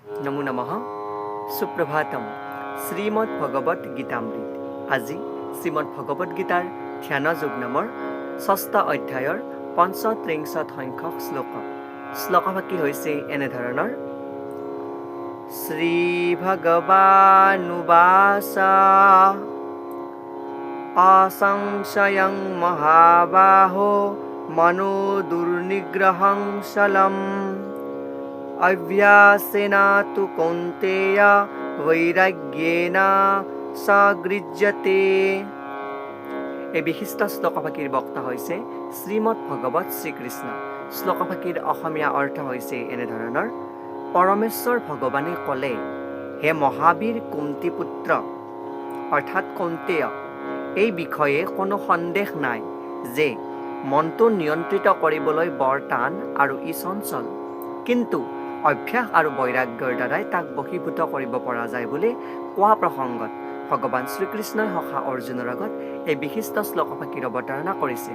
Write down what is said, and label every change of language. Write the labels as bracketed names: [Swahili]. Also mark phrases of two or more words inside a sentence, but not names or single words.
[Assamese] নমো নমঃ সুপ্ৰভাতম শ্ৰীমদ ভগৱত গীতামৃত আজি শ্ৰীমদ ভগৱত গীতাৰ ধ্যান যোগ নামৰ ৬ষ্ঠ অধ্যায়ৰ ৩৫ সংখ্যক শ্লোকভাগী হৈছে এনেধৰণৰ [Sanskrit] श्री भगवानुवाच असंशयं महाबाहो मनो दुर्निग्रहं शलम् अभ्यासेन तु कौन्तेय वैराग्येन सगृह्यते। [Assamese] এই বিশিষ্ট শ্লোকভাগীৰ বক্তা হৈছে শ্ৰীমদ ভগৱত শ্ৰীকৃষ্ণ। শ্লোকভাগীৰ অসমীয়া অৰ্থ হৈছে এনেধৰণৰ পৰমেশ্বৰ ভগৱানে ক'লে, হে মহাবীৰ কুন্তি পুত্ৰ অৰ্থাৎ কৌন্তেয়, এই বিষয়ে কোনো সন্দেহ নাই যে মনটো নিয়ন্ত্ৰিত কৰিবলৈ বৰ টান আৰু ই চঞ্চল, কিন্তু অভ্যাস আৰু বৈৰাগ্যৰ দ্বাৰাই তাক বশীভূত কৰিব পৰা যায় বুলি কোৱা প্ৰসংগত ভগৱান শ্ৰীকৃষ্ণই সখা অৰ্জুনৰ আগত এই বিশিষ্ট শ্লোকভাগীৰ অৱতাৰণা কৰিছে।